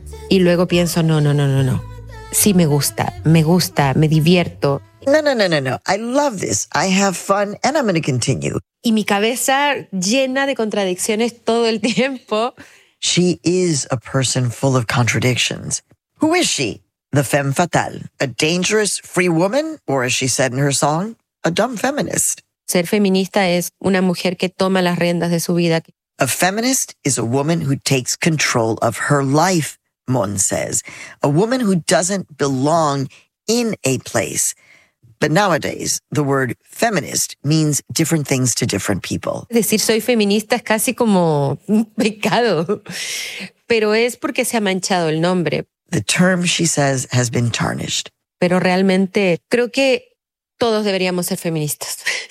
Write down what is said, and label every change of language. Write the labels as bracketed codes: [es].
[es] y luego pienso, no. Sí me gusta, me divierto, [en] No. I love this. I have fun and I'm going to continue. [es] Y mi cabeza llena de contradicciones todo el tiempo. [en] She is a person full of contradictions. Who is she? The femme fatale. A dangerous free woman? Or as she said in her song, a dumb feminist. [es] Ser feminista es una mujer que toma las riendas de su vida. [en] A feminist is a woman who takes control of her life, Mon says. A woman who doesn't belong in a place. But nowadays, the word feminist means different things to different people. [es] Decir soy feminista es casi como un pecado, pero es porque se ha manchado el nombre. [en] The term, she says, has been tarnished. [es] Pero realmente creo que todos deberíamos ser feministas.